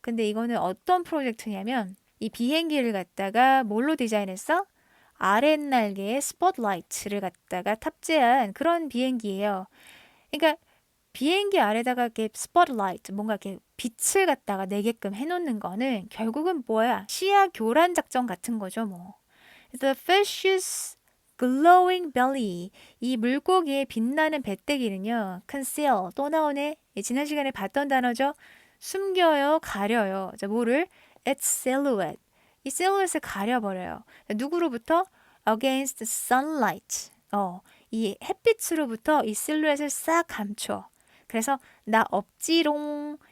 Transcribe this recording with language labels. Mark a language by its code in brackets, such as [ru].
[ko] 근데 이거는 어떤 프로젝트냐면 이 비행기를 갖다가 뭘로 디자인했어? 아랫날개에 스포트라이트를 갖다가 탑재한 그런 비행기예요. 그러니까 비행기 아래다가 이렇게 스포트라이트 뭔가 이렇게 빛을 갖다가 내게끔 해놓는 거는 결국은 뭐야? 시야 교란 작전 같은 거죠, 뭐. [en] The fish's glowing belly. [ko] 이 물고기의 빛나는 배때기는요. conceal. 또 나오네. 지난 시간에 봤던 단어죠. 숨겨요, 가려요. 자, 뭐를? [en] Its silhouette. [ko] 이 silhouette을 가려버려요. 누구로부터? [en] Against sunlight. [ko] 이 햇빛으로부터 이 실루엣을 싹 감춰. 그래서 나 없지롱.